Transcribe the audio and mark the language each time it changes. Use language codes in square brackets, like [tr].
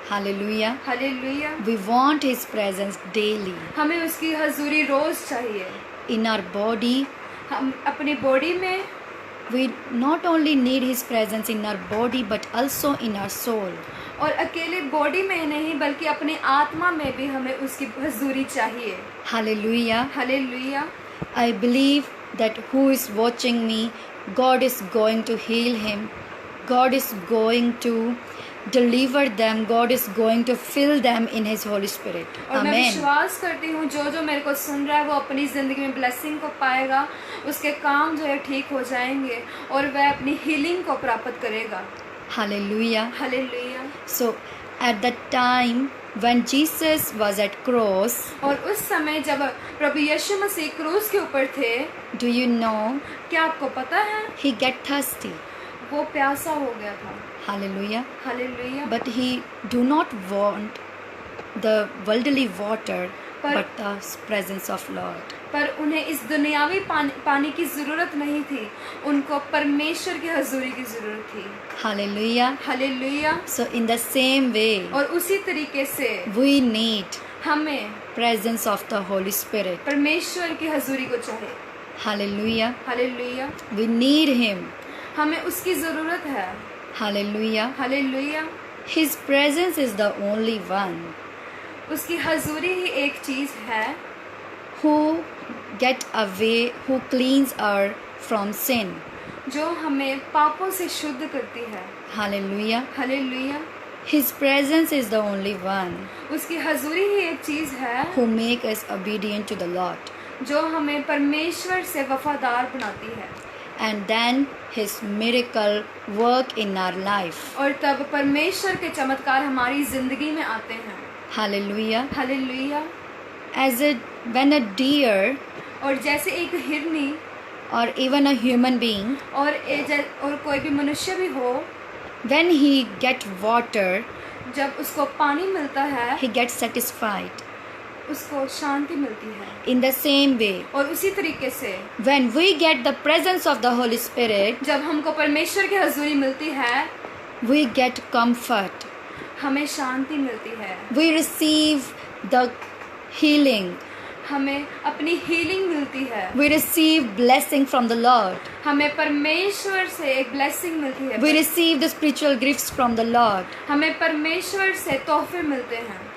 [en] Hallelujah. [hi] Hallelujah. [en] We want His presence daily. [hi] हमें उसकी हजूरी रोज चाहिए। [en] In our body, [hi] हम अपनी बॉडी में, [en] we not only need His presence in our body but also in our soul. [hi] और अकेले बॉडी में नहीं बल्कि अपनी आत्मा में भी हमें उसकी हजूरी चाहिए। [en] Hallelujah. [hi] Hallelujah. [en] I believe that who is watching me, God is going to heal him. God is going to deliver them. God is going to fill them in His Holy Spirit. [hi] और मैं [en] Amen. [hi] विश्वास करती हूँ जो जो मेरे को सुन रहा है वो अपनी ज़िंदगी में ब्लेसिंग को पाएगा, उसके काम जो है ठीक हो जाएंगे और वह अपनी हीलिंग को प्राप्त करेगा। [en] Hallelujah. [hi] Hallelujah. [en] So at the time when Jesus was at cross, [hi] और उस समय जब प्रभु यीशु मसीह क्रूस के ऊपर थे, [en] do you know, [hi] क्या आपको पता है, [en] He get thirsty. [hi] वो प्यासा हो गया था। [en] Hallelujah. [hi] Hallelujah. [en] But He do not want the worldly water but the presence of Lord. [hi] पर उन्हें इस दुनियावी पानी की ज़रूरत नहीं थी, उनको परमेश्वर की हजूरी की ज़रूरत थी। [en] Hallelujah. [hi] Hallelujah. [en] So in the same way, [hi] और उसी तरीके से [en] we need [hi] हमें [en] presence of the Holy Spirit. [hi] परमेश्वर की हजूरी को चाहिए। [en] Hallelujah. [hi] Hallelujah. [en] We need Him. [hi] हमें उसकी ज़रूरत है। [en] Hallelujah. [hi] Hallelujah. [en] His presence is the only one [hi] उसकी हजूरी ही एक चीज़ है [en] who get away, who cleans us from sin. [hi] जो हमें पापों से शुद्ध करती है। [en] Hallelujah. [hi] Hallelujah. [en] His presence is the only one [hi] उसकी हजूरी ही एक चीज़ है [en] who make us obedient to the Lord. [hi] जो हमें परमेश्वर से वफादार बनाती है। [en] And then His miracle work in our life. [hi] और तब परमेश्वर के चमत्कार हमारी ज़िंदगी में आते हैं। [en] Hallelujah. [hi] Hallelujah. [en] When a deer [hi] और जैसे एक हिरनी [en] or even a human being, [hi] और कोई भी मनुष्य भी हो, [en] when he get water, [hi] जब उसको पानी मिलता है, [en] he gets satisfied. [hi] उसको शांति मिलती है। [en] In the same way, [hi] और उसी तरीके से [en] when we get the presence of the Holy Spirit, [hi] जब हमको परमेश्वर की हजूरी मिलती है, [en] we get comfort. [hi] हमें शांति मिलती है। [en] We receive the healing. [hi] हमें अपनी हीलिंग मिलती है। [en] We receive blessing from the Lord. [hi] हमें परमेश्वर से एक ब्लेसिंग मिलती है। [en] We receive the spiritual gifts from the Lord. [hi] हमें परमेश्वर से तोहफे मिलते हैं।